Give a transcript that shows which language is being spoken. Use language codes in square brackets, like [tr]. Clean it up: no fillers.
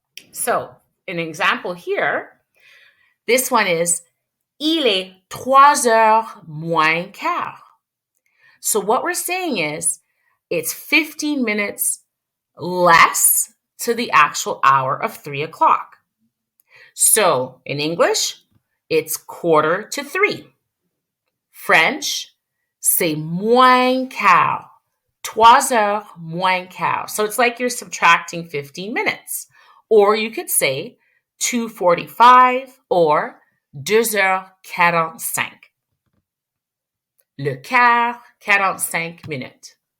[en] So, an example here, this one is [fr] il est 3h moins quart. [en] So what we're saying is it's 15 minutes less to the actual hour of 3 o'clock. So in English, it's 2:45. [fr] French, c'est moins quart. 3h moins quart. [en] So it's like you're subtracting 15 minutes. Or you could say 2:45 or 2h45. [fr] Le quart, 45 minutes.